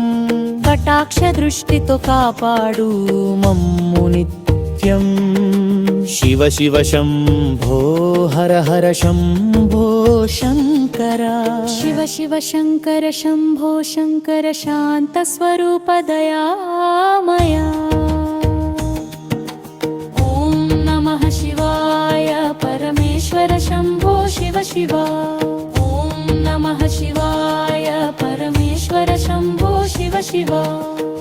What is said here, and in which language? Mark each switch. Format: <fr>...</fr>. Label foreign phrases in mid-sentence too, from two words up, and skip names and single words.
<te>కటాక్ష దృష్టితో కాపాడు మమ్ము నిత్యం। శివ శివ శంభో హర హర శంభో శంకర, శివ శివ శంకర శంభో శంకర శాంత స్వరూప దయామయా।</te> <sa>ॐ नमः शिवाय परमेश्वर शंभो शिव शिवा। ॐ नमः शिवाय परमेश्वर शंभो शिव शिवा।</sa>